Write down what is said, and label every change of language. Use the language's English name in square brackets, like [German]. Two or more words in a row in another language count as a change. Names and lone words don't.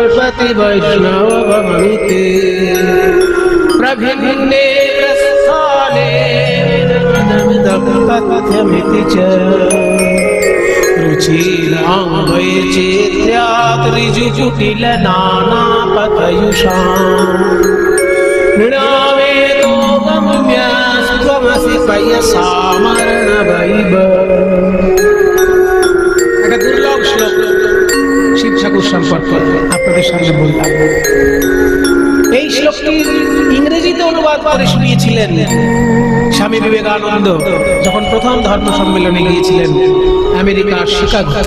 [Sanskrit] प्रति वैष्णवमिति प्रभिन्ने प्रस्थाने तथ्यमिति च रुचिरां वैचित्र्यात् ऋजुकुटिल नानापथयुषाम् नृणावेदो गम्यस्त्वमसि पयसामर्णवैव। [Bangla] একটা দুর্লভ শ্লোক শিব ঠাকুর সম্পর্কে আপনাদের সামনে বললাম। এই শ্লোকটির ইংরেজিতে অনুবাদ করে শুনিয়েছিলেন স্বামী বিবেকানন্দ যখন প্রথম ধর্ম সম্মেলনে গিয়েছিলেন আমেরিকার শিকাগো।